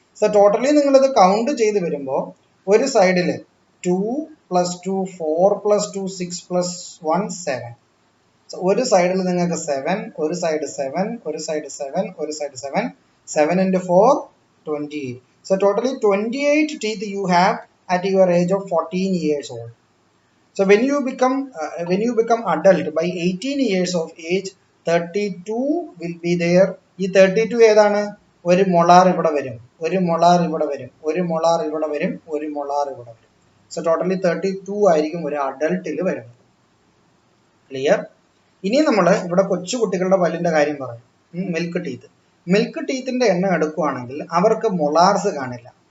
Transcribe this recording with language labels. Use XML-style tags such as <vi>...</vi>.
<ml>So totally നിങ്ങളിത് count ചെയ്ത് വരുമ്പോൾ ഒരു സൈഡിൽ 2 + 2 4 + 2 6 + 1 7. സോ ഒരു സൈഡിൽ നിങ്ങൾക്ക് 7, ഒരു സൈഡ് 7, ഒരു സൈഡ് 7, ഒരു side 7. 7 × 4 28.</ml> <en>So totally 28 teeth you have at your age of 14 years old. So when you become adult by 18 years of age, 32 will be there.</en> <ml>ഈ 32 ഏതാണ്? ഒരു മൊളാർ ഇവിടെ വരും, ഒരു മൊളാർ ഇവിടെ വരും, ഒരു മൊളാർ ഇവിടെ വരും, ഒരു മൊളാർ ഇവിടെ വരും. സോ ടോട്ടലി 32 ആയിരിക്കും ഒരു അഡൾട്ടിൽ വരുന്നത്. ക്ലിയർ? ഇനി നമ്മൾ ഇവിടെ കൊച്ചു കുട്ടികളുടെ പല്ലിന്റെ കാര്യം പറയും. മിൽക്ക് ടീത്തിന്റെ എണ്ണം എടുക്കുകയാണെങ്കിൽ അവർക്ക് മൊളാർസ് കാണില്ല.</ml>